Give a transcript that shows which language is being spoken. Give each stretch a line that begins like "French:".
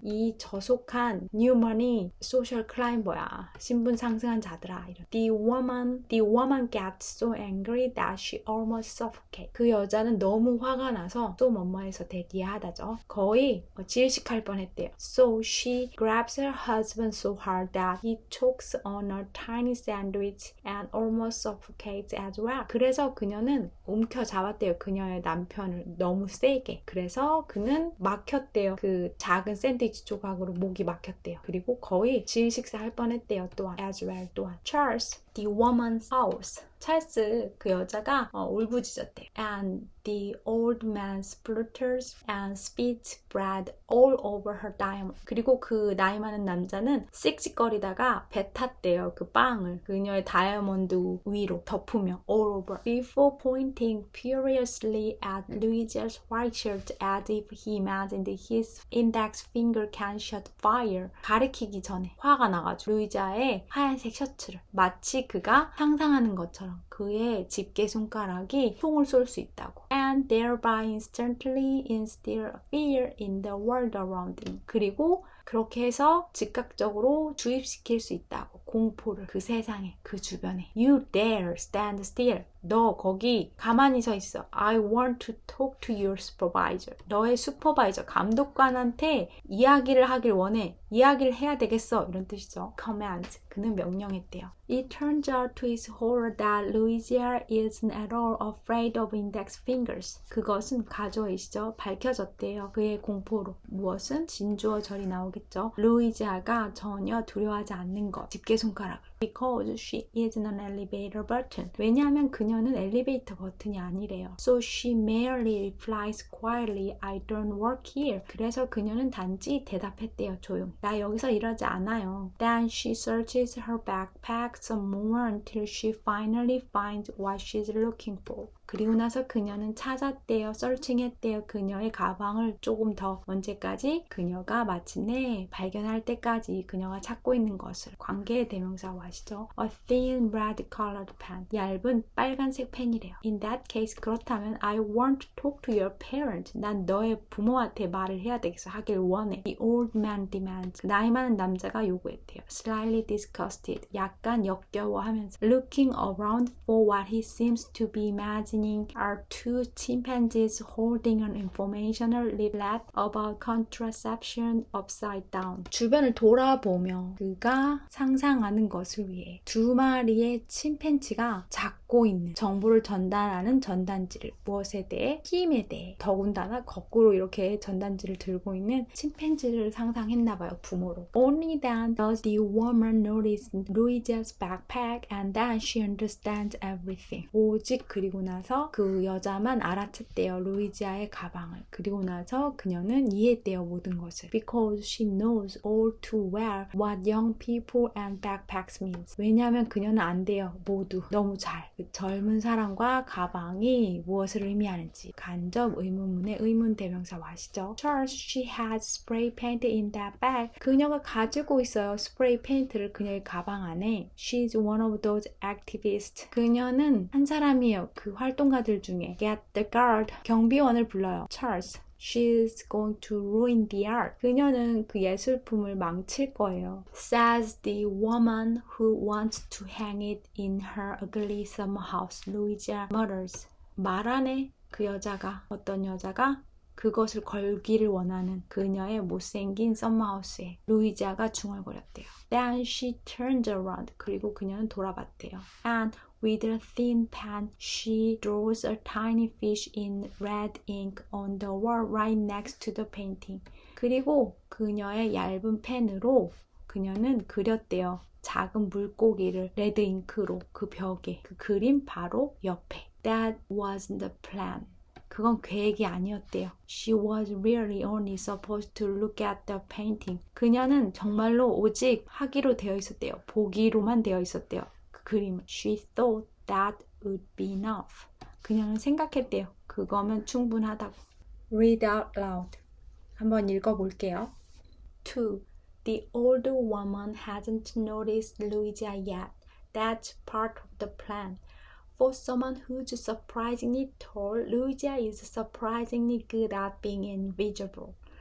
Korean: 이 저속한
English: new money social climber야.
Korean: 신분 상승한 자들아. 이런.
English: The woman gets so angry that she almost suffocates.
Korean: 그 여자는 너무 화가 나서 또 뭐뭐해서 대기하다죠. 거의 질식할 뻔했대요.
English: So she grabs her husband so hard that he chokes on a tiny sandwich and almost suffocates as well.
Korean: 그래서 그녀는 움켜잡았대요. 그녀의 남편을 너무 세게. 그래서 그는 막혔대요. 그 작은 샌드위치 조각으로 목이 막혔대요. 그리고 거의 질식사할 뻔했대요.
English: 또한 as well. 또한 Charles, the woman's house.
Korean: 찰스 그 여자가 울부짖었대요.
English: And the old man splutters and spits bread all over her diamond.
Korean: 그리고 그 나이 많은 남자는 씩씩거리다가 뱉었대요. 그 빵을 그녀의 다이아몬드 위로 덮으며
English: all over. Before pointing furiously at Louisa's white shirt as if he imagined his index finger can shoot fire.
Korean: 가리키기 전에 화가 나가지고 루이자의 하얀색 셔츠를 마치 그가 상상하는 것처럼 그의 집게 손가락이 총을 쏠 수 있다고.
English: And thereby instantly instill fear in the world around him.
Korean: 그리고 그렇게 해서 즉각적으로 주입시킬 수 있다고. 공포를 그 세상에, 그 주변에.
English: You dare stand still.
Korean: 너 거기 가만히 서 있어.
English: I want to talk to your supervisor.
Korean: 너의 슈퍼바이저, 감독관한테 이야기를 하길 원해. 이야기를 해야 되겠어. 이런 뜻이죠. Command. 그는 명령했대요.
English: It turns out to his horror that Louisa isn't at all afraid of index fingers.
Korean: 그것은 가져이시죠. 밝혀졌대요. 그의 공포로. 무엇은? 진주어절이 나오겠죠. 루이지아가 전혀 두려워하지 않는 것. 집게손가락을.
English: Because she isn't an elevator button.
Korean: 왜냐하면 그녀는 엘리베이터 버튼이 아니래요.
English: So she merely replies quietly, I don't work here.
Korean: 그래서 그녀는 단지 대답했대요. 조용히. 나 여기서 일하지 않아요.
English: Then she searches her backpack some more until she finally finds what she's looking for.
Korean: 그리고 나서 그녀는 찾았대요. 서칭했대요. 그녀의 가방을 조금 더 언제까지? 그녀가 마침내 발견할 때까지 그녀가 찾고 있는 것을. 관계의 대명사로 아시죠?
English: A thin red colored pen.
Korean: 얇은 빨간색 펜이래요.
English: In that case
Korean: 그렇다면
English: I want to talk to your parent.
Korean: 난 너의 부모한테 말을 해야 되겠어. 하길 원해.
English: The old man demands.
Korean: 나이 많은 남자가 요구했대요.
English: Slightly disgusted.
Korean: 약간 역겨워하면서
English: looking around for what he seems to be imagining are 2 chimpanzees holding an informational leaflet about contraception upside down.
Korean: 주변을 돌아보며 그가 상상하는 것을 위해 2마리의 침팬지가 잡고 있는 정보를 전달하는 전단지를. 무엇에 대해? 힘에 대해. 더군다나 거꾸로 이렇게 전단지를 들고 있는 침팬지를 상상했나봐요. 부모로.
English: Only then does the woman notice Louisa's backpack and then she understands everything.
Korean: 오직 그리고 나서 그 여자만 알아챘대요. 루이지아의 가방을. 그리고 나서 그녀는 이해했대요. 모든 것을.
English: Because she knows all too well what young people and backpacks means.
Korean: 왜냐하면 그녀는 안 돼요. 모두. 너무 잘. 그 젊은 사람과 가방이 무엇을 의미하는지 간접 의문문의 의문 대명사 아시죠?
English: Charles, she has spray paint in that bag.
Korean: 그녀가 가지고 있어요. 스프레이 페인트를 그녀의 가방 안에.
English: She's one of those activists.
Korean: 그녀는 한 사람이에요. 그 활동가들 중에.
English: Get the guard.
Korean: 경비원을 불러요.
English: Charles, she's going to ruin the art.
Korean: 그녀는 그 예술품을 망칠 거예요.
English: Says the woman who wants to hang it in her ugly summer house. Louisa mutters.
Korean: 말하네. 그 여자가. 어떤 여자가? 그것을 걸기를 원하는 그녀의 못생긴 썸머하우스에. 루이자가 중얼거렸대요.
English: Then she turned around.
Korean: 그리고 그녀는 돌아봤대요.
English: And with a thin pen, she draws a tiny fish in red ink on the wall right next to the painting.
Korean: 그리고 그녀의 얇은 펜으로 그녀는 그렸대요. 작은 물고기를 레드 잉크로 그 벽에. 그 그림 바로 옆에.
English: That wasn't the plan.
Korean: 그건 계획이 아니었대요.
English: She was really only supposed to look at the painting.
Korean: 그녀는 정말로 오직 하기로 되어 있었대요. 보기로만 되어 있었대요. 그 그림을.
English: She thought that would be enough.
Korean: 그녀는 생각했대요. 그거면 충분하다고.
English: Read out loud.
Korean: 한번 읽어볼게요. 2.
English: The older woman hasn't noticed Louisa yet. That's part of the plan. For someone who's surprisingly tall, Louisa is surprisingly good at being invisible.